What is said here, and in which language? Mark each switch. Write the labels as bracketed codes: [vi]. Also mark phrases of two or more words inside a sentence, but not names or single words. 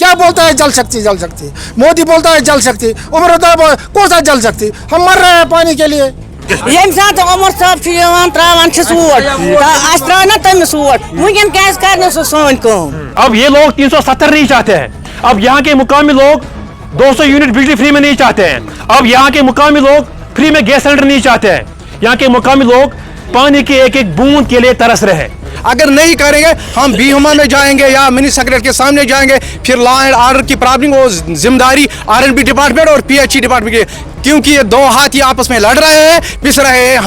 [ur] کیا بولتا ہے جل شکتی، مودی بولتا ہے جل شکتی، عمر کون سا جل شکتی، ہم مر رہے ہیں پانی کے لیے. [ks] یم سات عمر صاحب تراوان ووٹ تمِس ووٹ وُن کیا سون کم. [ur] اب یہ لوگ 370 نہیں چاہتے ہیں، اب یہاں کے مقامی لوگ 200 یونٹ بجلی فری میں نہیں چاہتے ہیں، اب یہاں کے مقامی لوگ فری میں [en] gas cylinder [ur] نہیں چاہتے ہیں، یہاں کے مقامی لوگ پانی کے ایک ایک بوند کے لیے ترس رہے ہیں. اگر نہیں کریں گے ہم بیہوما میں جائیں گے یا [en] minister secretary [ur] کے سامنے جائیں گے، پھر [en] law and order [ur] کی پرابلم وہ ذمہ داری آر این بی ڈپارٹمنٹ اور پی ایچ ای ڈپارٹمنٹ کی، کیونکہ یہ دو ہاتھی آپس میں لڑ رہے ہیں، پِس رہے ہیں.